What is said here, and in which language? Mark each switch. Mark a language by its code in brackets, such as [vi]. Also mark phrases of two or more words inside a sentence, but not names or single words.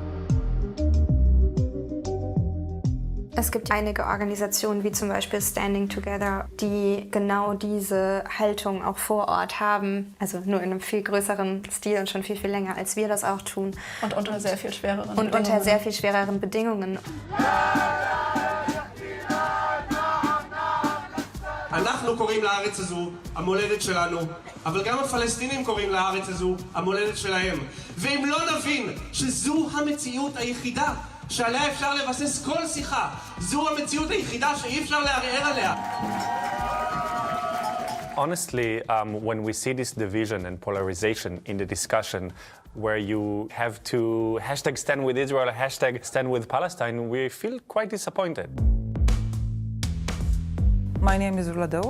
[de] Es gibt einige Organisationen, wie zum Beispiel Standing Together, die genau diese Haltung auch vor Ort haben. Also nur in einem viel größeren Stil und schon viel, viel länger, als wir das auch tun. Und unter sehr viel schwereren Bedingungen. Und unter sehr viel schwereren Bedingungen. [he] אנחנו קוראים לארץ הזו המולדת שלנו, אבל גם הפלסטינים קוראים לארץ הזו המולדת שלהם. ואם לא נבין שזו המציאות היחידה שעליה אפשר לבסס כל שיחה, זו המציאות היחידה שאי אפשר לערער עליה. [en] Honestly, when we see this division and polarization in the discussion, where you have to hashtag stand with Israel, hashtag stand with Palestine, we feel quite disappointed. My name is Rula Daoud.